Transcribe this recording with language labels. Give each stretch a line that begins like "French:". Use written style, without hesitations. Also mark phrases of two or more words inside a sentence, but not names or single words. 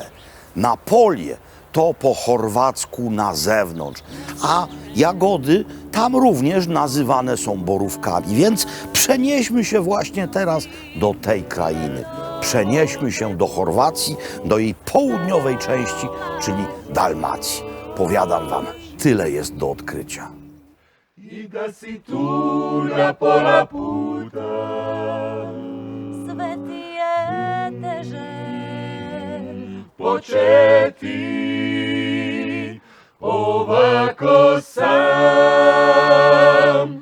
Polish: Na polie to po chorwacku na zewnątrz, a jagody tam również nazywane są borówkami. Więc przenieśmy się właśnie teraz do tej krainy. Przenieśmy się do Chorwacji, do jej południowej części, czyli Dalmacji. Powiadam wam, tyle jest do odkrycia.
Croatian: I da si tu na pola puta. Sveti Eteže, Početi ovako sam.